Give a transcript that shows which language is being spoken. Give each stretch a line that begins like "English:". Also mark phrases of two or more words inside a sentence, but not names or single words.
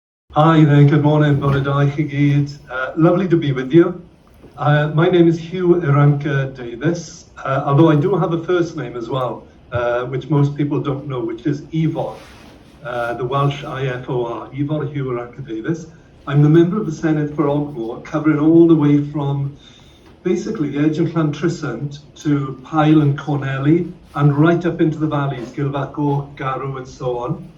English: Hi there, good morning,
Welsh: bore da I chi gyd.
English: Lovely to be with you. My name is Huw Irranca-Davies, although I do have a first name as well, which most people don't know, which is Ifor, the Welsh IFOR, Ifor Huw Irranca-Davies. I'm the member of the Senedd for Ogmore, covering all the way from basically the edge of Llantrisant to Pyle and Corneli, and right up into the valleys, Gilfaco, Garw, and so on.